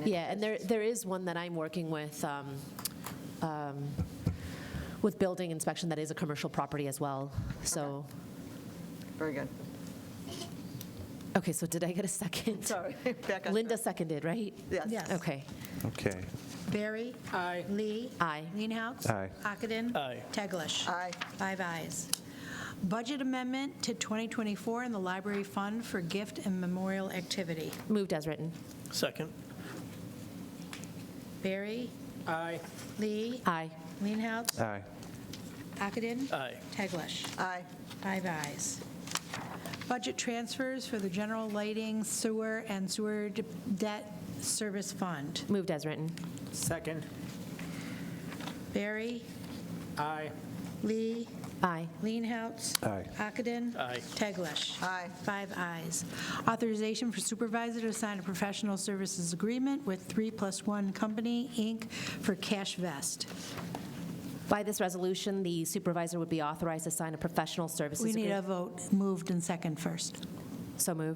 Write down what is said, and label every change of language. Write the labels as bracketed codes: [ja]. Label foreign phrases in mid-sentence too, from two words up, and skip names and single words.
[en] Yeah, and there is one that I'm working with building inspection that is a commercial property as well. So, Very good. okay, so did I get a second? Sorry, back on Linda seconded, right? Yes. Yes. Okay. okay. Barry? Aye. Lee? Aye. Leenhouts? Aye. Ockenden? Aye. Teglash? Aye. 5 ayes. Budget amendment to 2024 in the library fund for gift and memorial activity. Moved as written. Second. Barry? Aye. Lee? Aye. Leenhouts? Aye. Ockenden? Aye. Teglash? Aye. 5 ayes. Budget transfers for the general lighting, sewer, and sewer debt service fund. Moved as written. Second. Barry? Aye. Lee? Aye. Leenhouts? Aye. Ockenden? Aye. Teglash? Aye. 5 ayes. Authorization for supervisor to sign a professional services agreement with 3+1 Company, Inc. for Cash Vest. By this resolution, the supervisor would be authorized to sign a professional services We need a agreement. vote, moved and second first. So moved.